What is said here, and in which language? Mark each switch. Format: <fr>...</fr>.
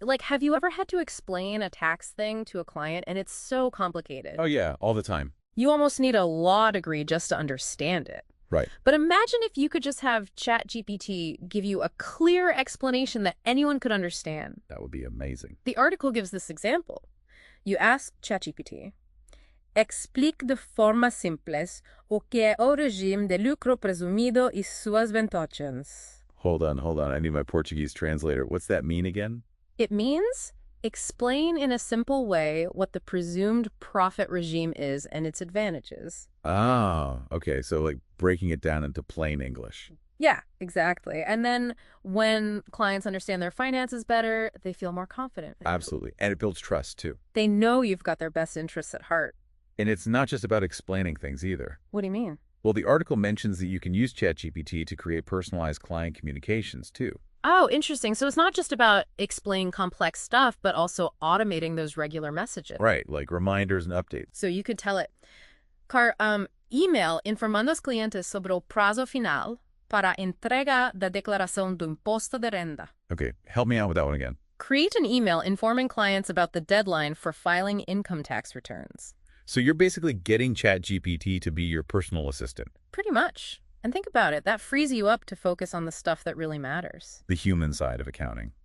<en>Like, have you ever had to explain a tax thing to a client and it's so complicated? Oh, yeah, all the time. You almost need a law degree just to understand it. Right. But imagine if you could just have ChatGPT give you a clear explanation that anyone could understand. That would be amazing. The article gives this example. You ask ChatGPT,</en> <pt>explique de forma simples o que é o regime de lucro presumido e suas vantagens.</pt> <en>Hold on. I need my Portuguese translator. What's that mean again? It means explain in a simple way what the presumed profit regime is and its advantages. Ah, okay. So like breaking it down into plain English. Yeah, exactly. And then when clients understand their finances better, they feel more confident. Absolutely. And it builds trust too. They know you've got their best interests at heart. And it's not just about explaining things either. What do you mean? Well, the article mentions that you can use ChatGPT to create personalized client communications too. Oh, interesting. So it's not just about explaining complex stuff, but also automating those regular messages. Right, like reminders and updates. So you could tell it,</en> <pt>email informando aos clientes sobre o prazo final para entrega da declaração do imposto de renda.</pt> <en>Okay, help me out with that one again. Create an email informing clients about the deadline for filing income tax returns. So you're basically getting ChatGPT to be your personal assistant. Pretty much. And think about it, that frees you up to focus on the stuff that really matters. The human side of accounting.</en>